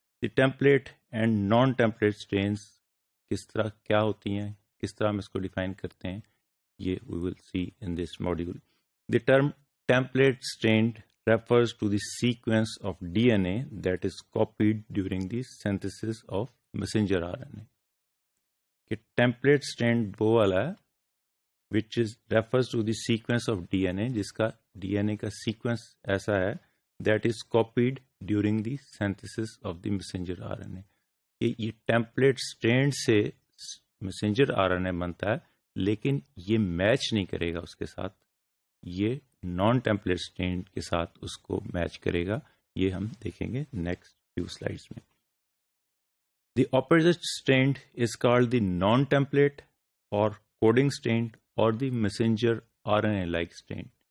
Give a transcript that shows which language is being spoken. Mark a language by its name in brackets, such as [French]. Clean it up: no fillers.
[English] The template and non-template strains [Urdu] کس طرح کیا ہوتی ہیں, کس طرح ہم اس کو ڈیفائن کرتے ہیں, یہ [English] we will see in this module. The term template strain refers to the sequence of DNA that is copied during the synthesis of messenger RNA. [Urdu] کہ template strain وہ والا ہے [English] which is refers to the sequence of DNA, [Urdu] جس کا DNA کا sequence ایسا ہے [English] that is copied during the synthesis of the messenger RNA. [Urdu] یہ template strain سے messenger RNA بنتا ہے, لیکن یہ میچ نہیں کرے گا اس کے ساتھ, یہ نان ٹیمپلیٹ اسٹرین کے ساتھ اس کو میچ کرے گا. یہ ہم دیکھیں گے نیکسٹ فیو سلائڈس میں. [English] The opposite strand is called the non template or coding strand or the messenger R N A like strand.